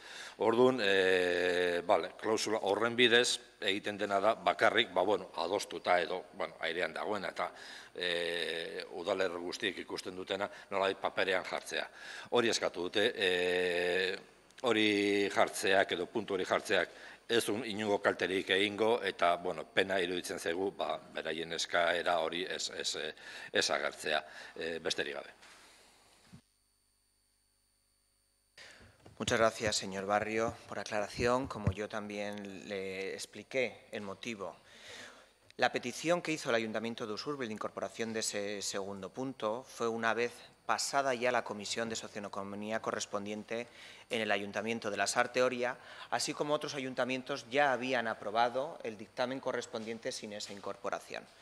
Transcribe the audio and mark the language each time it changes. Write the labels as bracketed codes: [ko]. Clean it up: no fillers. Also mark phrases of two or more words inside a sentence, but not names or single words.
[eu] Orduan, klausula horren bidez, egiten dena da, bakarrik, adostuta edo, airean dagoena, eta udalerri guztiek ikusten dutena, nolabait paperean jartzea. Hori eskatu dute, hori jartzeak edo puntu hori jartzeak ez inongo kalterik egingo, eta pena iruditzen zaigu beraien eskaera hori ez agertzea, besterik gabe. [es] Muchas gracias, señor Barrio, por aclaración, como yo también le expliqué el motivo. La petición que hizo el Ayuntamiento de Usurbil de incorporación de ese segundo punto fue una vez pasada ya la Comisión de Socioeconomía correspondiente en el Ayuntamiento de la Sarteoria, así como otros ayuntamientos ya habían aprobado el dictamen correspondiente sin esa incorporación.